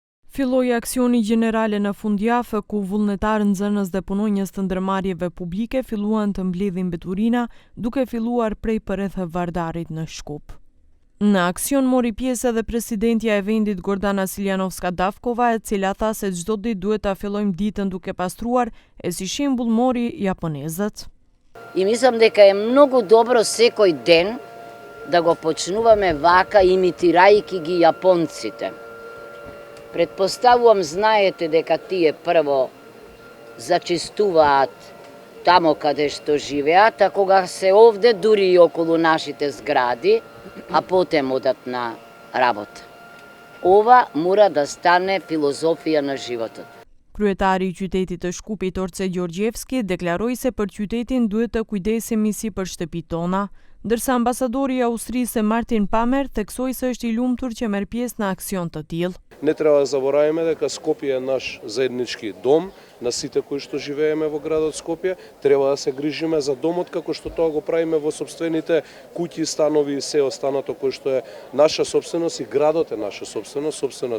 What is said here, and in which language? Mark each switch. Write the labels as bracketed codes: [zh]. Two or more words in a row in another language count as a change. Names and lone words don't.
[sq] Filloi aksioni gjenerale në fundjavë ku vullnetarë nxënës dhe punonjës të ndërmarrjeve publike filluan të mbledhin mbeturina, duke filluar prej përreth Vardarit në Shkup. Në aksion mori pjesë edhe presidentja e vendit Gordana Siljanovska-Davkova, e cila tha se çdo ditë duhet ta fillojmë ditën duke pastruar, e si shembull mori japonezët. [mk] И мислам дека е многу добро секој ден да го почнуваме вака, имитирајќи ги јапонците. Предпоставувам, знаете дека тие прво зачистуваат тамо каде што живеат, а кога се овде, дури и околу нашите згради, а потем одат на работа. Ова мора да стане филозофија на животот. [sq] Kryetari i qytetit të Shkupit Orce Gjorgjevski deklaroi se për qytetin duhet të kujdesemi si për shtëpitë tona, ndërsa ambasadori i Austrisë Martin Pamer theksoi se është i lumtur që merr pjesë në aksion të tillë. [mk] Не треба да забораваме дека Скопје е наш заеднички дом, на сите кои што живееме во градот Скопје. Треба да се грижиме за домот како што тоа го правиме во сопствените куќи, станови и се останато кој што е наша собственост, и градот е наша собственост.